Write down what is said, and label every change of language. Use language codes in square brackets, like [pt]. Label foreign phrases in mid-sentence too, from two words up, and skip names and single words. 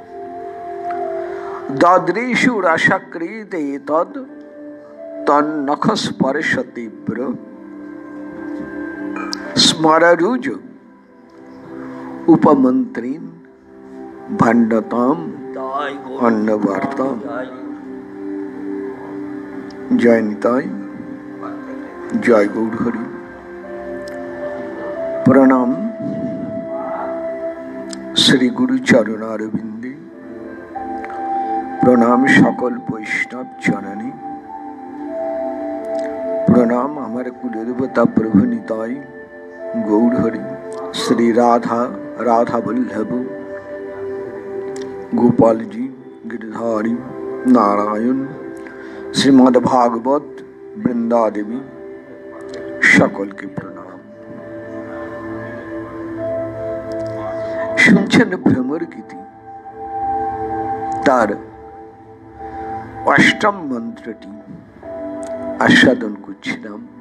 [sa] ददृशु रसकृते तद् तन्नखस्पर्शतीव्र स्मररुज उपमंत्रीन भंडताम अन्नवार्ताम। [bn] জয় নিতাই। জয় গৌর হরি। প্রণাম শ্রী গুরু চরণারবিন্দে, প্রণাম সকল বৈষ্ণব জননী, প্রণাম আমার কুলদেবতা প্রভু নিতাই গৌর হরি। শ্রী রাধা রাধা বল্লভ গোপালজি गिरधारी नारायण श्रीमद् भागवत वृंदा देवी সকল के प्रणाम। শুনছেন ভ্রমর গীতি, তার অষ্টম মন্ত্রটি আস্বাদন করছিলাম।